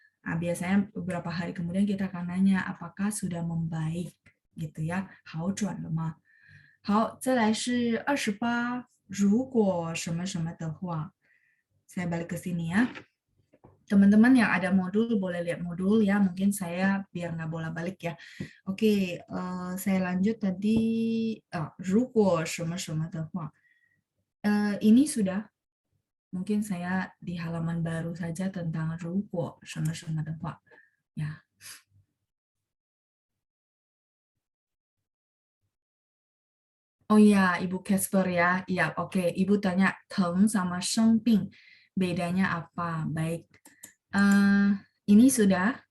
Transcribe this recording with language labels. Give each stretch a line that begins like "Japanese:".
Indonesian: Nah, biasanya beberapa hari kemudian kita akan nanya apakah sudah membaik gitu ya.
Chinese: 好转了吗?好，再来是28。如果什么什么的话,
Indonesian: saya balik ke sini ya. Teman-teman yang ada modul boleh lihat modul ya. Mungkin saya biar nggak bolak-balik ya. Oke, saya lanjut tadi.
Chinese: 如果什么什么的话,
Indonesian: ini sudah. Mungkin saya di halaman baru saja tentang
Chinese: 如果什么什么的话.
Indonesian: Ya. Oh iya, Ibu Casper ya. Iya, oke. Ibu tanya teng sama
Chinese: 生病
Indonesian: bedanya apa? Baik. Ini sudah.